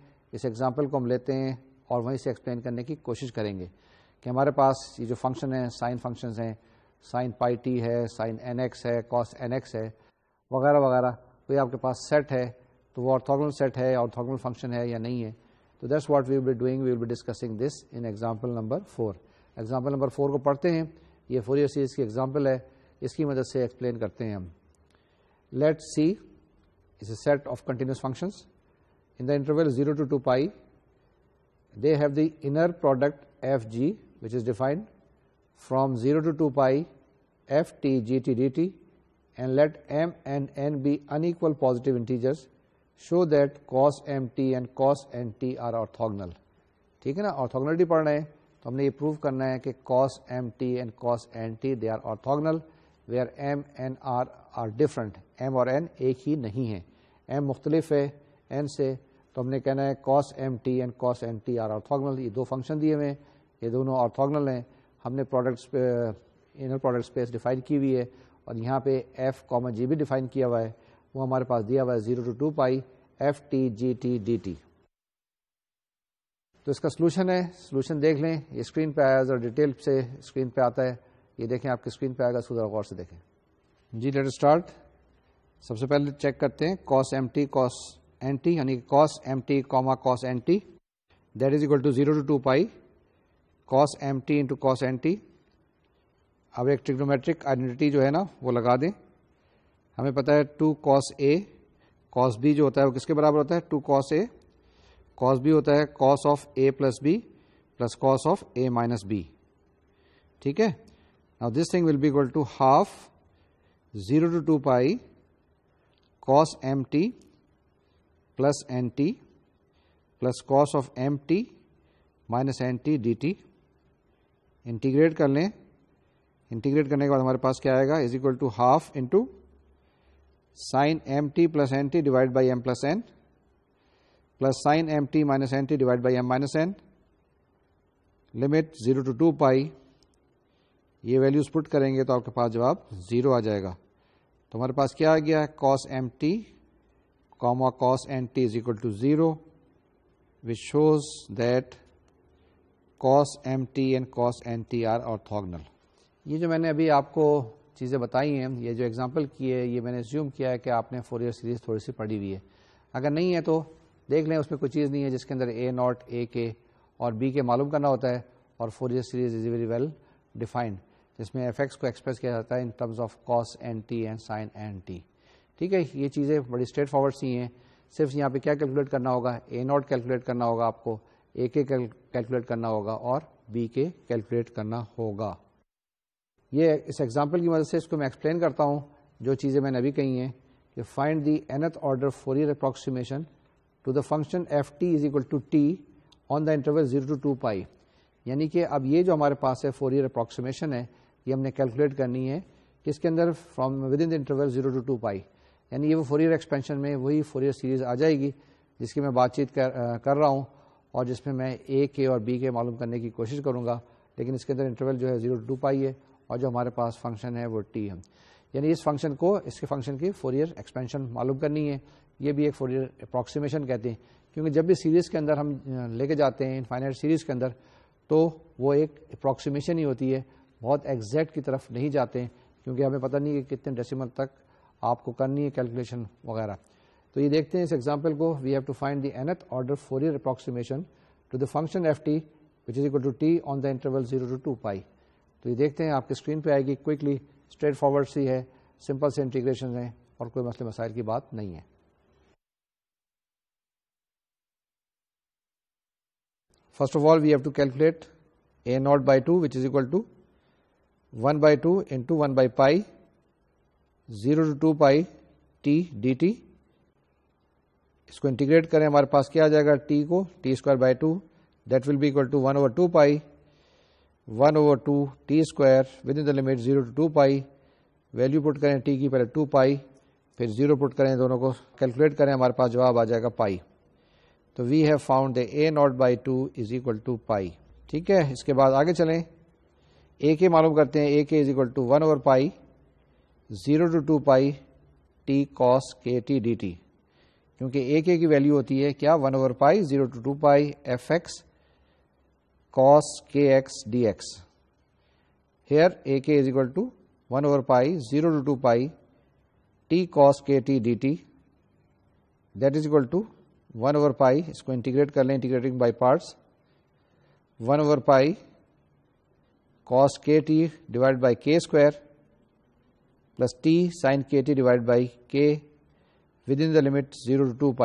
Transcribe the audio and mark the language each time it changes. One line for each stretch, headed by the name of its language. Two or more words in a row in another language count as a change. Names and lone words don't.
Urdu: اس ایگزامپل کو ہم لیتے ہیں اور وہیں سے ایکسپلین کرنے کی کوشش کریں گے کہ ہمارے پاس یہ جو فنکشن ہے،
English: sine functions
Urdu: ہیں،
English: sine pi t
Urdu: ہے،
English: sine n x
Urdu: ہے،
English: cos n x
Urdu: ہے، وغیرہ وغیرہ. کوئی آپ کے پاس سیٹ ہے تو وہ
English: orthogonal set
Urdu: ہے،
English: orthogonal function
Urdu: ہے یا نہیں ہے.
English: تو that's what we will be doing, we will be discussing this in example number 4. example number 4
Urdu: کو پڑھتے ہیں. یہ
English: Fourier series
Urdu: کی ایگزامپل ہے، اس کی مدد سے ایکسپلین کرتے ہیں ہم.
English: let C is a set of continuous functions in the interval 0 to 2 pi. They have the inner product fg which is defined from 0 to 2 pi ft gt dt, and let m and n be unequal positive integers. Show that cos mt and cos nt are orthogonal.
Urdu: ٹھیک ہے نا، آرتھوگنلٹی پڑھ رہے ہیں تو ہم نے یہ پروو کرنا ہے کہ
English: cos mt and cos nt they are orthogonal where m and r are different.
Urdu: m اور n ایک ہی نہیں ہیں، m مختلف ہے n سے، تو ہم نے کہنا ہے
English: cos mt and cos nt are orthogonal.
Urdu: یہ دو فنکشن دیے ہوئے ہیں، یہ دونوں آرتھوگنل ہیں. ہم نے
English: inner product space
Urdu: ڈیفائن کی ہوئی ہے اور یہاں پہ f, g بھی ڈیفائن کیا ہوا ہے. وہ ہمارے پاس دیا ہوا ہے
English: 0 to 2 pi ft gt dt.
Urdu: تو اس کا سولوشن ہے، سولوشن دیکھ لیں. یہ اسکرین پہ آیا، ذرا ڈیٹیل سے اسکرین پہ آتا ہے. یہ دیکھیں آپ کی اسکرین پہ آئے گا، اس کو ذرا غور سے دیکھیں. جی
English: let start.
Urdu: سب سے پہلے چیک کرتے ہیں
English: cos mt cos nt،
Urdu: یعنی
English: cos mt cos nt that is equal to 0 to 2 pi cos mt into cos nt.
Urdu: اب ایک
English: trigonometric identity
Urdu: جو ہے نا وہ لگا دیں. ہمیں پتا ہے
English: 2 cos a cos b
Urdu: جو ہوتا ہے وہ کس کے برابر ہوتا ہے؟
English: 2 cos a cos b
Urdu: ہوتا ہے
English: cos of a plus b plus cos of a minus b.
Urdu: ٹھیک ہے.
English: Now this thing will be equal to half 0 to 2 pi cos mt plus nt plus cos of mt minus nt dt.
Urdu: انٹیگریٹ کر لیں. انٹیگریٹ کرنے کے بعد ہمارے پاس کیا آئے گا؟
English: is equal to half into sine m t plus n t divided by m plus n plus sine m t minus n t divided by m minus n. لمٹ 0 to 2 pi.
Urdu: یہ ویلیوز پٹ کریں گے تو آپ کے پاس جواب 0 آ جائے گا. تو ہمارے پاس کیا آ گیا؟
English: cos m t comma cos nt is equal to 0, which shows that cos mt and cos nt are orthogonal.
Urdu: یہ جو میں نے ابھی آپ کو چیزیں بتائی ہیں, یہ جو ایگزامپل کی ہے, یہ میں نے اسیوم کیا ہے کہ آپ نے
English: Fourier series
Urdu: تھوڑی سی پڑھی ہوئی ہے. اگر نہیں ہے تو دیکھ لیں, اس میں کوئی چیز نہیں ہے جس کے اندر
English: a naught, a k
Urdu: اور
English: b k
Urdu: معلوم کرنا ہوتا ہے, اور
English: Fourier series is very well defined,
Urdu: جس میں
English: f x
Urdu: کو ایکسپریس کیا جاتا ہے
English: in terms of cos n t and sine n t.
Urdu: ٹھیک ہے, یہ چیزیں بڑی اسٹریٹ فارورڈ سی ہیں. صرف یہاں پہ کیا کیلکولیٹ کرنا ہوگا,
English: a naught
Urdu: کیلکولیٹ کرنا ہوگا آپ کو,
English: a k
Urdu: کیلکولیٹ کرنا ہوگا, اور
English: b k
Urdu: کیلکولیٹ کرنا ہوگا. یہ اس ایگزامپل کی مدد سے اس کو میں ایکسپلین کرتا ہوں جو چیزیں میں نے ابھی کہی ہیں, کہ
English: find the nth order Fourier approximation to the function f t is equal to t on the interval 0 to 2 pi.
Urdu: یعنی کہ اب یہ جو ہمارے پاس ہے
English: Fourier approximation
Urdu: ہے, یہ ہم نے کیلکولیٹ کرنی ہے کس کے اندر,
English: from within the interval 0 to 2 pi.
Urdu: یعنی یہ وہ
English: Fourier expansion
Urdu: میں وہی
English: Fourier series
Urdu: آ جائے گی جس کی میں بات چیت کر رہا ہوں, اور جس میں میں
English: a k
Urdu: اور
English: b k
Urdu: معلوم کرنے کی کوشش کروں گا, لیکن اس کے اندر انٹرول جو ہے
English: 0 to 2 pi
Urdu: ہے, اور جو ہمارے پاس فنکشن ہے وہ ٹی ہے. یعنی اس فنکشن کو, اس کے فنکشن کی
English: Fourier expansion
Urdu: معلوم کرنی ہے. یہ بھی ایک
English: Fourier approximation
Urdu: کہتے ہیں, کیونکہ جب بھی سیریز کے اندر ہم لے کے جاتے ہیں
English: infinite series
Urdu: کے اندر, تو وہ ایک اپروکسیمیشن ہی ہوتی ہے, بہت ایگزیکٹ کی طرف نہیں جاتے ہیں, کیونکہ ہمیں پتہ نہیں کہ کتنے ڈیسیمل تک آپ کو کرنی ہے کیلکولیشن وغیرہ. تو یہ دیکھتے ہیں اس ایگزامپل کو,
English: we have to find the nth order Fourier approximation to the function f t which is equal to t on the interval 0 to 2 pi.
Urdu: تو یہ دیکھتے ہیں, آپ کی اسکرین پہ آئے گی,
English: quickly straightforward
Urdu: سی ہے, سمپل سے انٹیگریشن ہیں, اور کوئی مسئلے مسائل کی بات نہیں ہے.
English: first of all we have to calculate a naught by 2 which is equal to 1/2 into 1 pi 0 to 2 pi t d t.
Urdu: اس کو انٹیگریٹ کریں, ہمارے پاس کیا آ جائے گا, ٹی کو
English: t square by 2, that will be equal to 1/2 pi 1/2 t square within the limit 0 to 2 pi.
Urdu: ویلو پٹ کریں ٹی کی, پہلے 2 پائی, پھر 0 پٹ کریں, دونوں کو کیلکولیٹ کریں, ہمارے پاس جواب آ جائے گا پائی.
English: تو we have found the a naught by 2 is equal to pi.
Urdu: ٹھیک ہے, اس کے بعد آگے چلیں,
English: a k
Urdu: معلوم کرتے ہیں.
English: a k is equal to 1 pi 0 to 2 pi t cos k t d t, کیونکہ a k
Urdu: کی ویلو ہوتی ہے کیا,
English: 1 pi 0 to 2 pi f x cos kx dx. Here ak is equal to 1 pi 0 to 2 pi t cos kt dt, that is equal to 1 pi,
Urdu: اس کو انٹیگریٹ کر لیں,
English: integrating by parts, 1 pi cos kt divided by k square plus t sin kt divided by k within the limit 0 to 2 pi.